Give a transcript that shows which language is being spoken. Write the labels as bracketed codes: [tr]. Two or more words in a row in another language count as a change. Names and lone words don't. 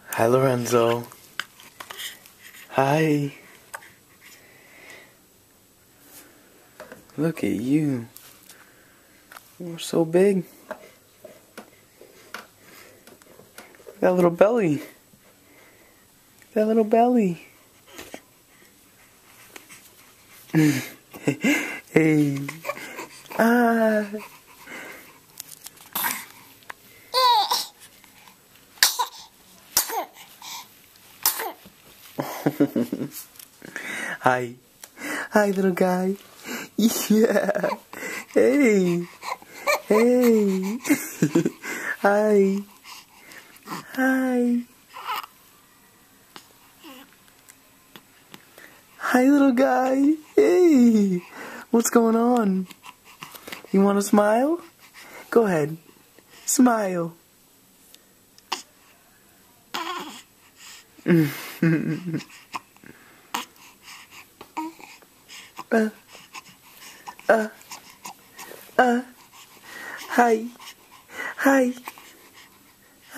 [en] Hi, Lorenzo. Hi. Look at you. You're so big. That little belly. That little belly. Hey. Ah. Hi. Hi, little guy. Yeah. Hey. Hey. Hi. Hi. Hi, little guy. Hey. What's going on? You want to smile? Go ahead. Smile. uh, uh, uh. Hi. Hi.